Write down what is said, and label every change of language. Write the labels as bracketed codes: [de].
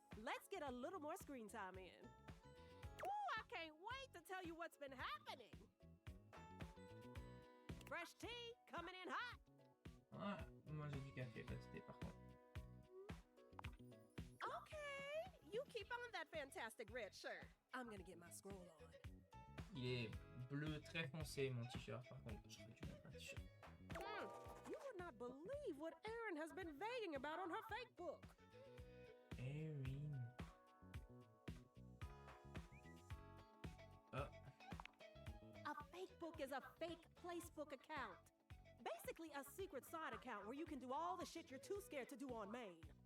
[en] Let's get a little more screen time in. Ooh, I can't wait to tell you what's been happening. Fresh tea coming in hot. [fr] Ah, moi j'ai du café, pas de thé par contre. [en] Okay, you keep on that fantastic red shirt. I'm gonna get my scroll on. [fr] Il est bleu très foncé mon t-shirt par contre. Je crois que tu mets pas un t-shirt. [en] You would not believe what Erin has been vaguing about on her fake book. Erin. A fake book is a fake placebook account. Basically, a secret side account where you can do all the shit you're too scared to do on main.